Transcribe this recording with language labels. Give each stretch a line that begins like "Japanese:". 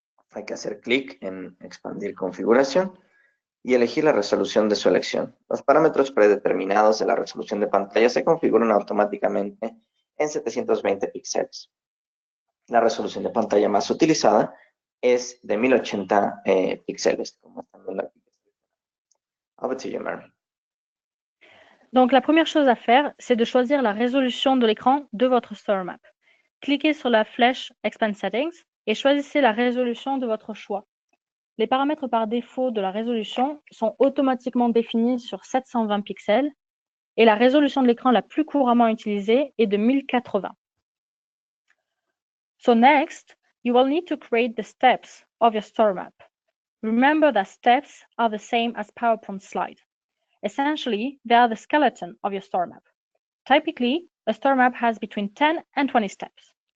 Spanish: Hay que hacer clic en Expandir configuración y elegir la resolución de su elección. Los parámetros predeterminados de la resolución de pantalla se configuran automáticamente en 720 píxeles. La resolución de pantalla más utilizada es de 1080 píxeles, como están viendo aquí.
English: Over to you, Mary.
French: Donc, la première chose à faire, c'est de choisir la résolution de l'écran de votre story map. Cliquez sur la flèche Expand Settings et choisissez la résolution de votre choix. Les paramètres par défaut de la résolution sont automatiquement définis sur 720 pixels et la résolution de l'écran la plus couramment utilisée est de 1080.
English: So next, you will need to create the steps of your story map. Remember that steps are the same as PowerPoint slides. Essentially, they are the skeleton of your story map. Typically, a story map has between 10 and 20 steps.